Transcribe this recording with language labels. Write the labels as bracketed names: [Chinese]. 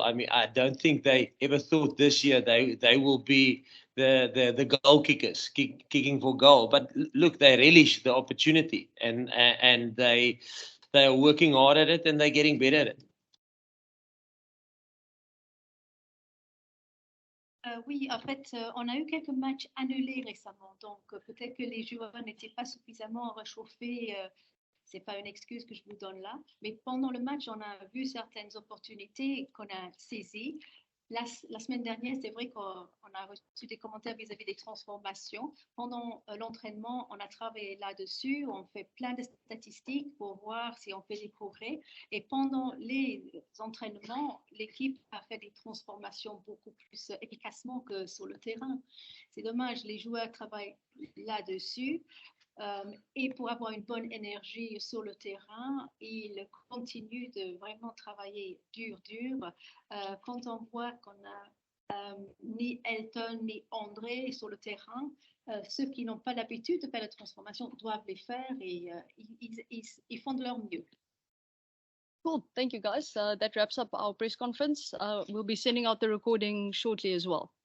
[English] I mean, I don't think they ever thought this year they will be the goal kickers, kicking for goal. But look, they relish the opportunity, and they are working hard at it, and they're getting better at it. [French] Oui, en fait, on a eu quelques matchs annulés récemment, donc peut-être que les joueurs n'étaient pas suffisamment réchauffés. C'est pas une excuse que je vous donne là, mais pendant le match, on a vu certaines opportunités qu'on a saisies. La semaine dernière, c'est vrai qu'on a reçu des commentaires vis-à-vis des transformations. Pendant l'entraînement, on a travaillé là-dessus. On fait plein de statistiques pour voir si on fait des progrès. Et pendant les entraînements, l'équipe a fait des transformations beaucoup plus efficacement que sur le terrain. C'est dommage, les joueurs travaillent là-dessus. Et pour avoir une bonne énergie sur le terrain, ils continuent de vraiment travailler dur. Quand on voit qu'on a ni Elton ni André sur le terrain, ceux qui n'ont pas l'habitude de faire la transformation doivent les faire, et ils font de leur mieux. [English] Cool, thank you guys. That wraps up our press conference. We'll be sending out the recording shortly as well.